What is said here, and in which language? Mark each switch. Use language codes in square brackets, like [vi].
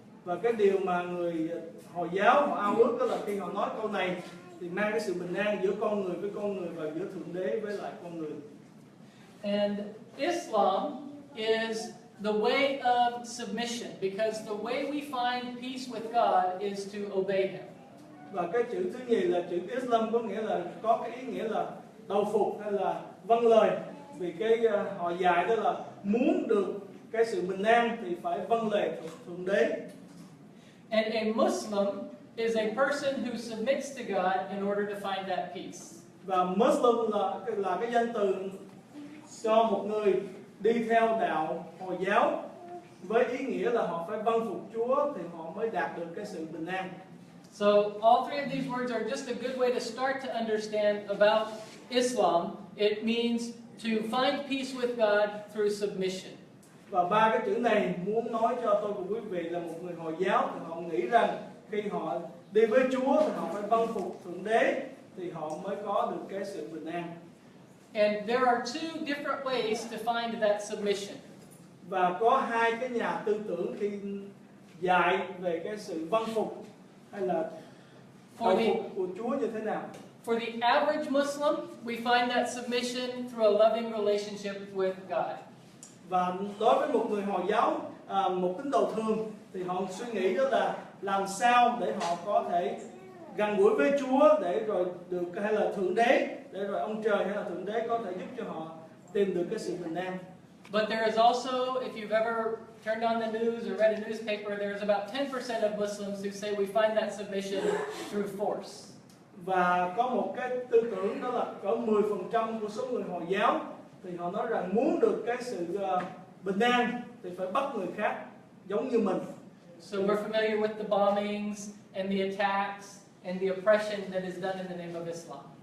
[vi] Và cái điều mà người Hồi giáo họ ao ước đó là khi họ nói câu này thì mang cái sự bình an giữa con người với con người và giữa Thượng Đế với lại con người. [en] And Islam is the way of submission, because the way we find peace with God is to obey Him. [vi] Và cái chữ thứ nhì là chữ Islam, có nghĩa là có cái ý nghĩa là đầu phục hay là vâng lời. Vì cái họ dạy đó là muốn được cái sự bình an thì phải vâng lời Thượng Đế. [en] And a Muslim is a person who submits to God in order to find that peace. [vi] Và Muslim là cái danh từ cho một người đi theo đạo Hồi giáo với ý nghĩa là họ phải vâng phục Chúa thì họ mới đạt được cái sự bình an. [en] So all 3 of these words are just a good way to start to understand about Islam. It means to find peace with God through submission. [vi] Và 3 cái chữ này muốn nói cho tôi và quý vị là một người Hồi giáo thì họ nghĩ rằng khi họ đi với Chúa thì họ phải vâng phục Thượng Đế thì họ mới có được cái sự bình an. [en] And there are two different ways to find that submission. [vi] Và có hai cái nhà tư tưởng khi dạy về cái sự vâng phục hay là [en] For [vi] cầu [en] the, [vi] phục của Chúa như thế nào. [en] for the average Muslim, we find that submission through a loving relationship with God. [vi] Và đối với một người Hồi giáo, một tín đồ thường thì họ suy nghĩ đó là làm sao để họ có thể gần gũi với Chúa để rồi được, hay là Thượng Đế, để rồi ông trời hay là Thượng Đế có thể giúp cho họ tìm được cái sự bình an. [en] But there is also, if you've ever turned on the news or read a newspaper, there's about 10% of Muslims who say we find that submission through force. [vi] Và có một cái tư tưởng đó là có 10% của số người Hồi giáo thì họ nói rằng muốn được cái sự bình an thì phải bắt người khác giống như mình. [en] So we're familiar with the bombings and the attacks and the oppression that is done in the name of Islam.